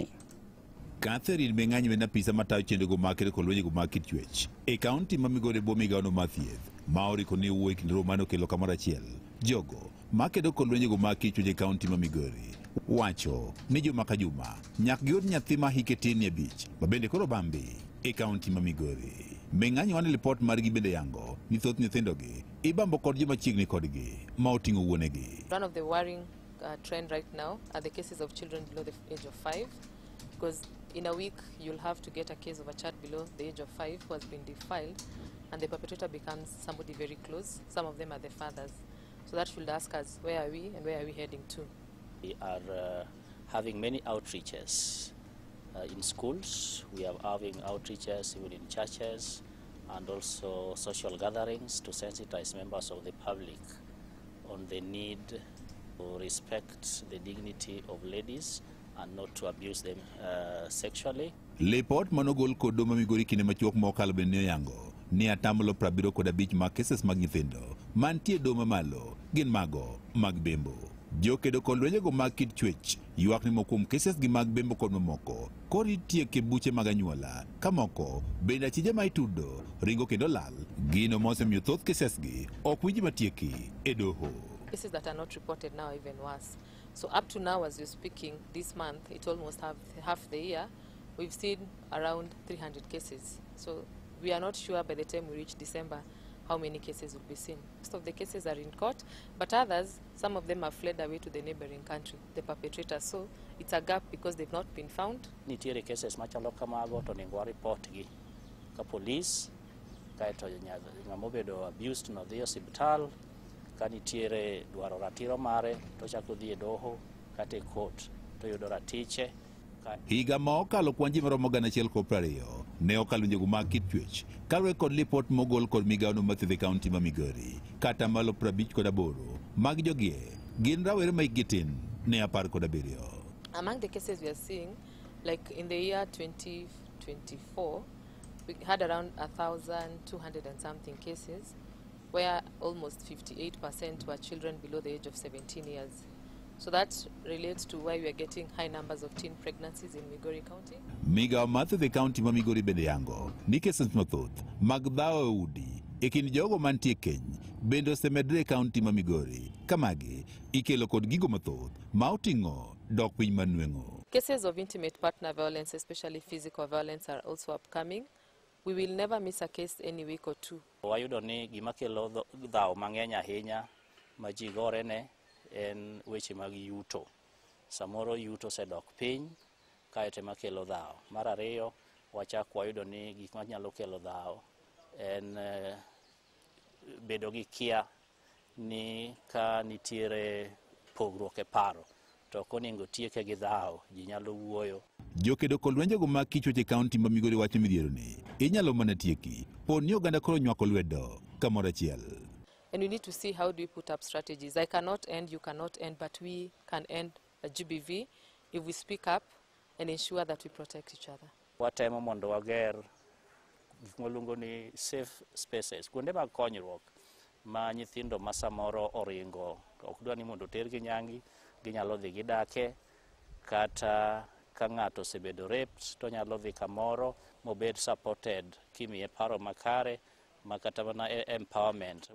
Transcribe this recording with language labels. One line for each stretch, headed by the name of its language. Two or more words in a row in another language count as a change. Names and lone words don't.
Luo (Kenya and Tanzania): Catherine Menganyi en apisa matayo chenro mag kedo kod lwenje mag kit chwech e kaunti ma Migori bo migawo mar thieth ma oriko ni wuoye kinde romo mano kelo kamoro achiel jogo ma kedo kod lwenje mag kit chwech e kaunti ma Migori wacho ni juma ka juma nyaka giyud nyathi ma hike tin ne abich ma bende koro bambi e kaunti ma Migori. Menganyi wane lipot margi bende yango ni thoth nyithindogi ibambo kod joma chiegni kodgi ma oting'o wuonegi.
English: One of the worrying trend right now are the cases of children below the age of 5, because in a week you'll have to get a case of a child below the age of 5 who has been defiled, and the perpetrator becomes somebody very close. Some of them are the fathers. So that should ask us, where are we and where are we heading to? We are having many outreaches in schools. We are having outreaches even in churches and also social gatherings to sensitize members of the public on the need to respect the dignity of ladies and not to abuse them sexually.
Luo (Kenya and Tanzania): Lipot manogol kod ma Migori kinde machuok mokalo bende yango ni atamlo 75 mag cases mag nyithindo mantie doma malo gin mago mag bembo. Jokedo kod lwenjego mag kit chwech ywak ni mokum cases gi mag bembo kod mamoko kori tieke buche mag anyuola kamoko bende achije ma itudo ringo kendo lal gino mosemiyo thoth cases gi ok winji matieki e doho.
English: Cases that are not reported now are even worse. So up to now, as you're speaking, this month, it almost half the year, we've seen around 300 cases. So we are not sure by the time we reach December how many cases will be seen. Most of the cases are in court, but others, some of them have fled away to the neighboring country, the perpetrators. So it's a gap because they've not been found.
Luo (Kenya and Tanzania): Nitiere cases machalo kamago to nego report gi ka police kaeto ng'amobedo abused no dhi osiptal ka nitiere dwaro ratiro mare to chako dhi e doho kata e court to yudo ratiche. Higa ma okalo kwan ji maromo 120 ne okalo njego mag kit chwech kaluwore kod lipot mogol kod migawo mar thieth e kaunti ma Migori kata malo 58 mag jogie gin rawere ma hikgi tin ne 17.
English: Among the cases we are seeing, like in the year 2024, we had around 1,200 and something cases, where almost 58% were children below the age of 17 years. So that relates to why we are getting high numbers of teen pregnancies in Migori County.
Luo (Kenya and Tanzania): Migawo mar thieth e kaunti ma Migori bende yango ni cases mathoth mag dhawo e udi e kind jogo mantie keny bende osemedre e kaunti ma Migori kamagi ikelo kod gigo mathoth ma oting'o dok piny manweng'o.
English: Cases of intimate partner violence, especially physical violence, are also upcoming. We will never miss a case any week or two.
Luo (Kenya and Tanzania): Wayudo ni gima kelo dhawo mang'eny ahinya ma ji gore ne en weche mag yuto. Samoro yuto sedok piny kaeto ema kelo dhawo. Mar ariyo wachako wayudo ni gik manyalo kelo dhawo en bedo gi kia ni ka nitiere pogruok e paro to konego tieke gi dhawo ji nyalo wuoyo. Jokedo kod lwenjego mag kit chwech e kaunti ma Migori wacho midhiero ni inyalo mana tieki pod ni oganda koro nywako lwedo kamoro achiel.
English: And we need to see how do we put up strategies. I cannot end, you cannot end, but we can end a GBV if we speak up and ensure that we protect each other.
Luo (Kenya and Tanzania): Watemo mondo wager gik moluongo ni
English: safe spaces,
Luo (Kenya and Tanzania): kuonde mag konyruok ma nyithindo ma samoro oringo ok dwa ni mondo tergi nyangi, ginyalo dhi gidake, kata ka ng'ato osebedo raped to nyalo dhi kamoro mobed supported kimiye paro makare makata mana empowerment.